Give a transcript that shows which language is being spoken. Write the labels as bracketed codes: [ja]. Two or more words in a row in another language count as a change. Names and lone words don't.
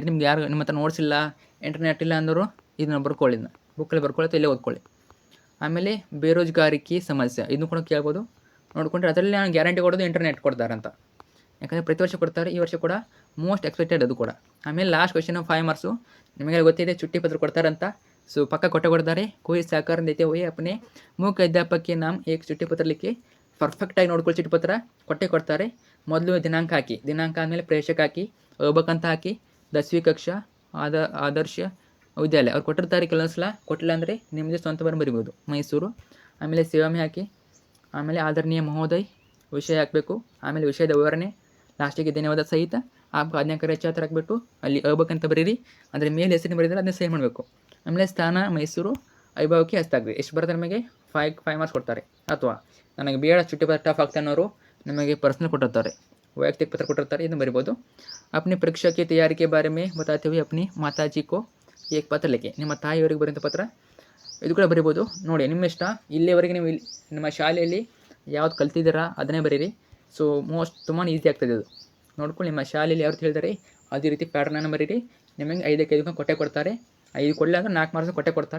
[kn] ನಿಮ್ಗೆ ಯಾರು ನಿಮ್ಮ ಹತ್ರ ನೋಟ್ಸ್ ಇಲ್ಲ, ಇಂಟರ್ನೆಟ್ ಇಲ್ಲ ಅಂದರು ಇದನ್ನ ಬರ್ಕೊಳ್ಳಿ, ಇದನ್ನ ಬುಕ್ಕಲ್ಲಿ ಬರ್ಕೊಳ್ಳಿ, ಇಲ್ಲೇ ಓದ್ಕೊಳ್ಳಿ. ಆಮೇಲೆ ಬೇರೋಜ್ಗಾರಿಕೆ ಸಮಸ್ಯೆ, ಇದನ್ನು ಕೂಡ ಕೇಳ್ಬೋದು, ನೋಡ್ಕೊಂಡ್ರೆ. ಅದರಲ್ಲಿ ನಾನು ಗ್ಯಾರಂಟಿ ಕೊಡೋದು ಇಂಟರ್ನೆಟ್ ಕೊಡ್ತಾರೆ ಅಂತ, ಯಾಕಂದರೆ ಪ್ರತಿ ವರ್ಷ ಕೊಡ್ತಾರೆ. ಈ ವರ್ಷ ಕೂಡ [en] most expected [kn] ಅದು ಕೂಡ. ಆಮೇಲೆ [en] last question [kn] 5 ಮಾರ್ಕ್ಸು. ನಿಮಗೆ ಗೊತ್ತಿದೆ [hi] छुट्टी पत्र [kn] ಕೊಡ್ತಾರಂತ. ಸೊ ಪಕ್ಕ ಕೊಡ್ತಾರೆ. [hi] कोई सहकार देते हुए अपने मुख्य अध्यापक के नाम एक चिट्ठी पत्र लिखी. [kn] ಪರ್ಫೆಕ್ಟಾಗಿ ನೋಡ್ಕೊಳ್ಳಿ, [hi] चिट्ठी पत्र [kn] ಕೊಡ್ತಾರೆ. ಮೊದಲು ದಿನಾಂಕ ಹಾಕಿ, ದಿನಾಂಕ ಆದಮೇಲೆ ಪ್ರೇಷಕ ಹಾಕಿ, ಹೋಗ್ಬೇಕಂತ ಹಾಕಿ, [hi] 10वीं कक्षा आदर्श विद्यालय [kn] ಅವ್ರು ಕೊಟ್ಟಿರ್ತಾರೆ. ಕೆಲವೊಂದು ಸಲ ಕೊಟ್ಟಿಲ್ಲ ಅಂದರೆ ನಿಮ್ಮದೇ ಸ್ವಂತ ಬರಿಬೋದು, ಮೈಸೂರು. ಆಮೇಲೆ ಸೇವಾಮೆ ಹಾಕಿ, ಆಮೇಲೆ [hi] आदरणीय महोदय [kn] ವಿಷಯ ಹಾಕಬೇಕು. ಆಮೇಲೆ ವಿಷಯದ ವಿವರಣೆ, ಲಾಸ್ಟಿಗೆ [hi] धन्यवाद सहित आज्ञाकारी छात्र [kn] ಹಾಕ್ಬಿಟ್ಟು ಅಲ್ಲಿ ಹೋಗ್ಬೇಕಂತ ಬರೀರಿ. ಅಂದರೆ ಮೇಲೆ ಹೆಸರಿನ ಬರೀದ್ರೆ ಅದನ್ನ ಸೇವ್ ಮಾಡಬೇಕು. ಆಮೇಲೆ ಸ್ಥಾನ ಮೈಸೂರು, ವೈಭವಕ್ಕೆ ಹಸ್ತಾಗ್ರಿ. ಎಷ್ಟು ಬರುತ್ತೆ ನಮಗೆ? 5 ಮಾರ್ಕ್ಸ್ ಕೊಡ್ತಾರೆ. ಅಥವಾ ನನಗೆ ಬೇಡ [hi] छुट्टी पत्र [kn] ಟಫ್ ಆಗ್ತಾ ಅನ್ನೋರು ನಮಗೆ ಪರ್ಸ್ನಲ್ ಕೊಟ್ಟಿರ್ತಾರೆ, ವೈಯಕ್ತಿಕ ಪತ್ರ ಕೊಟ್ಟಿರ್ತಾರೆ, ಇದನ್ನು ಬರಿಬೋದು. [hi] अपनी परीक्षा की तैयारी के बारे में बताते हुए अपनी माताजी को एक पत्र लिखी. [kn] ನಿಮ್ಮ ತಾಯಿಯವರಿಗೆ ಬರೆಯುವಂಥ ಪತ್ರ, ಇದು ಕೂಡ ಬರಿಬೋದು. ನೋಡಿ ನಿಮ್ಮ ಇಷ್ಟ. ಇಲ್ಲಿವರೆಗೆ ನೀವು ನಿಮ್ಮ ಶಾಲೆಯಲ್ಲಿ ಯಾವ್ದು ಕಲ್ತಿದ್ದೀರಾ ಅದನ್ನೇ ಬರೀರಿ. ಸೊ ತುಂಬಾ ಈಸಿ ಆಗ್ತದೆ ಇದು. ನೋಡ್ಕೊಂಡು ನಿಮ್ಮ ಶಾಲೆಯಲ್ಲಿ ಯಾವ್ದು ಹೇಳಿದಾರೆ ಅದೇ ರೀತಿ ಪ್ಯಾಟರ್ನನ್ನು ಬರೀರಿ. ನಿಮಗೆ 5 ಕೊಡ್ತಾರೆ. 5 ಕೊಡಲಿಲ್ಲ ಅಂದರೆ 4 ಮಾರ್ಕ್ಸ್ ಕೊಡ್ತಾರೆ.